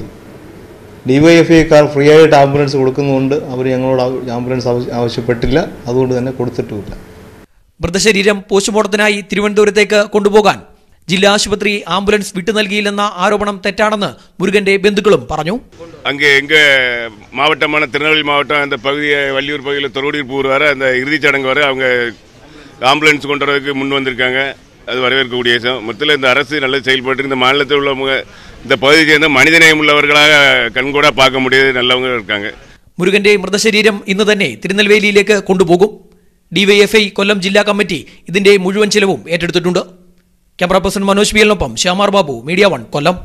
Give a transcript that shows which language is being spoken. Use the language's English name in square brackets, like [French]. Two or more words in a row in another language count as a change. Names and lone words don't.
[Malayalam] ഡിവൈഎഫ്ഐക്കാർ ഫ്രീ ആയിട്ട് ആംബുലൻസ് കൊടുക്കുന്നതുകൊണ്ട് അവർ ഞങ്ങളോട് ആംബുലൻസ് ആവശ്യപ്പെട്ടില്ല. അതുകൊണ്ട് തന്നെ കൊടുത്തിട്ടുമില്ല. മൃതശരീരം പോസ്റ്റ്മോർട്ടത്തിനായി തിരുവനന്തപുരത്തേക്ക് കൊണ്ടുപോകാൻ ജില്ലാ ആശുപത്രി ആംബുലൻസ് വിട്ടു നൽകിയില്ലെന്ന ആരോപണം തെറ്റാണെന്ന് മുരുകന്റെ ബന്ധുക്കളും പറഞ്ഞു. [Tamil] மாவட்டமான திருநெல்வேலி மாவட்டம் அந்த பகுதியை வள்ளியூர் பகுதியில் தொழுவூர் பூர் வர அந்த இறுதிச் சடங்கு வர அவங்க ஆம்புலன்ஸ் கொண்டு வரதுக்கு முன் வந்திருக்காங்க. அது வரவேற்கக்கூடிய விஷயம். மொத்தத்தில் இந்த அரசு நல்ல செயல்பட்டு இந்த மாநிலத்தில் உள்ளவங்க இந்த பகுதியை சேர்ந்த மனிதநேயம் உள்ளவர்களாக கண்கூட பார்க்க முடியாது நல்லவங்க இருக்காங்க. [Malayalam] മുരുകന്റെ മൃതശരീരം ഇന്ന് തന്നെ തിരുനെൽവേലിയിലേക്ക് കൊണ്ടുപോകും. ഡിവൈഎഫ്ഐ കൊല്ലം ജില്ലാ കമ്മിറ്റി ഇതിന്റെ മുഴുവൻ ചിലവും ഏറ്റെടുത്തിട്ടുണ്ട്. ക്യാമറ പേഴ്സൺ മനോജ് പിയലിനൊപ്പം ശ്യാമാർ ബാബു, മീഡിയ 1 കൊല്ലം.